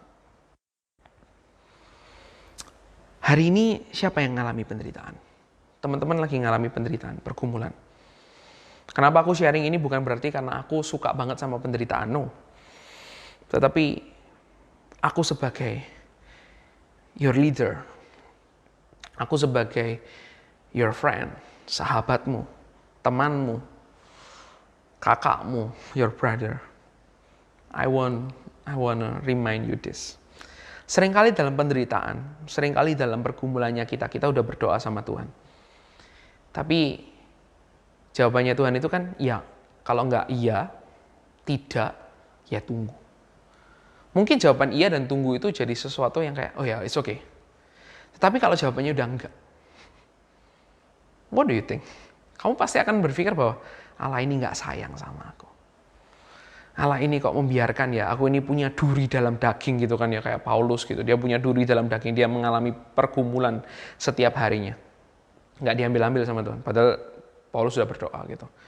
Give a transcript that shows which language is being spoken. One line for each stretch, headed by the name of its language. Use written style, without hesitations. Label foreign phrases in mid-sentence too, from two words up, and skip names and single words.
Indonesian: Hari ini siapa yang mengalami penderitaan? Teman-teman lagi mengalami penderitaan, pergumulan. Kenapa aku sharing ini bukan berarti karena aku suka banget sama penderitaan, no. Tetapi aku sebagai
English: your leader,
Indonesian: aku sebagai
English: your friend,
Indonesian: sahabatmu, temanmu, kakakmu,
English: your brother. I wanna remind you this.
Indonesian: Seringkali dalam penderitaan, seringkali dalam pergumulannya kita udah berdoa sama Tuhan. Tapi jawabannya Tuhan itu kan ya. Kalau enggak iya, tidak, ya tunggu. Mungkin jawaban iya dan tunggu itu jadi sesuatu yang kayak, oh ya,
English: it's okay.
Indonesian: Tetapi kalau jawabannya udah enggak,
English: what do you think?
Indonesian: Kamu pasti akan berpikir bahwa Allah ini enggak sayang sama aku. Allah ini kok membiarkan ya, aku ini punya duri dalam daging gitu kan ya, kayak Paulus gitu. Dia punya duri dalam daging, dia mengalami pergumulan setiap harinya. Nggak diambil-ambil sama Tuhan, padahal Paulus sudah berdoa gitu.